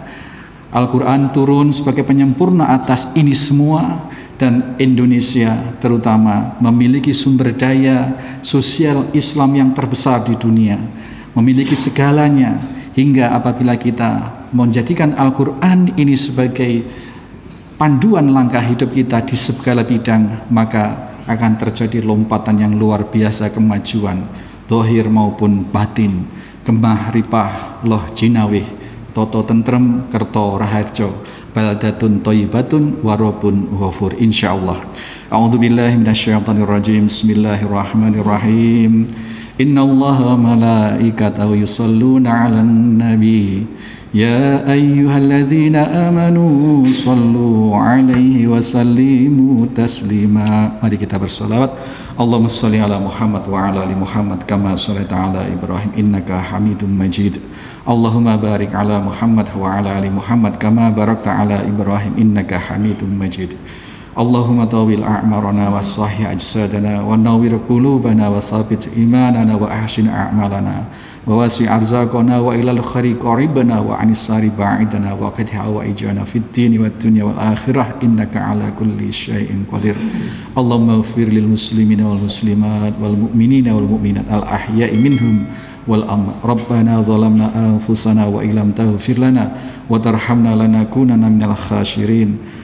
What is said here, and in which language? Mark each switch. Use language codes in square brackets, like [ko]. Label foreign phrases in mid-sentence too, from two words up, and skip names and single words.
[id] Al-Quran turun sebagai penyempurna atas ini semua, dan Indonesia terutama memiliki sumber daya sosial Islam yang terbesar di dunia, memiliki segalanya, hingga apabila kita menjadikan Al-Quran ini sebagai panduan langkah hidup kita di segala bidang, maka akan terjadi lompatan yang luar biasa kemajuan, zahir maupun batin. [jv] Kemah ripah loh jinawih, toto tentrem kerto raharjo, [ar] بلدة طيبة ورب غفور, [jv] insyaallah. [ar] أعوذ بالله من الشيطان الرجيم. بسم الله الرحمن الرحيم. إن الله وملائكته يصلون على النبي. يا أيها الذين آمنوا صلوا عليه و سلموا تسليما. [id] Mari kita bersalawat. [ar] اللهم صل على محمد و على آل محمد كما صليت على إبراهيم إنك حميد مجيد. اللهم بارك على محمد و على آل محمد كما باركت على إبراهيم إنك حميد مجيد. اللهم طول أعمارنا و صحح أجسادنا و نور قلوبنا و ثبت إيماننا و أحسن أعمالنا و وسع أرزاقنا و إلى الخير قربنا و عن الشر بعدنا و اقض حوائجنا في الدين و الدنيا و الآخرة إنك على كل شيء قدير. اللهم اغفر للمسلمين و المسلمات و المؤمنين و المؤمنات الأحياء منهم و الأموات. ربنا ظلمنا أنفسنا و إن لم تغفر لنا و ترحمنا لنكونن من الخاسرين.